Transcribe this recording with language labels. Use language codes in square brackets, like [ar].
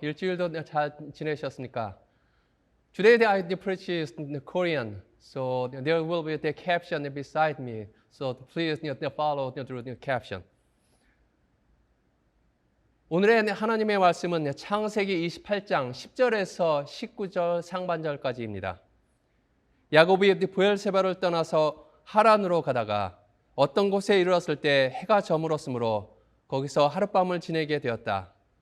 [ko] 일주일도 잘 지내셨습니까? [en] Today I preach in Korean, so there will be the caption beside me. So please follow through the caption. [ko] 오늘의 하나님의 말씀은 창세기 28장 10절에서 19절 상반절까지입니다. 야곱이 브엘세바를 떠나서 하란으로 가다가 어떤 곳에 이르렀을 때 해가 저물었으므로 거기서 하룻밤을 지내게 되었다.